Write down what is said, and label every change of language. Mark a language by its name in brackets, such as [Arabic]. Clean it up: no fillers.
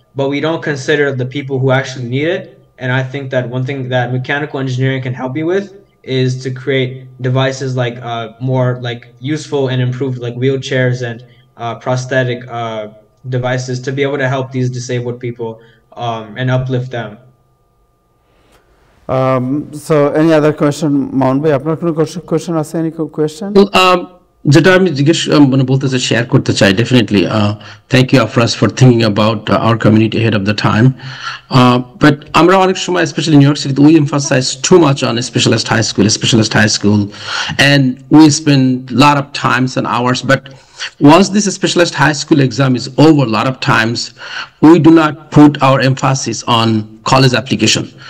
[English] But we don't consider the people who actually need it. And I think that one thing that mechanical engineering can help you with is to create devices like more like useful and improved like wheelchairs and prosthetic devices to be able to help these disabled people and uplift them. So any other question, Mohan bhai? [Bangla] আপনার কোনো question আছে? [English] Any question? [Bangla] যেটা আমি বলতে চাই, share করতে চাই, [English] Definitely thank you Afraz for thinking about our community head of the time. But [Bangla] আমরা অনেক সময় [English] Specially New York সিটিতে we emphasize too much on specialized high school and we spend a lot of times and hours, but once this specialized high school exam is over, a lot of times we do not put our emphasis on college application.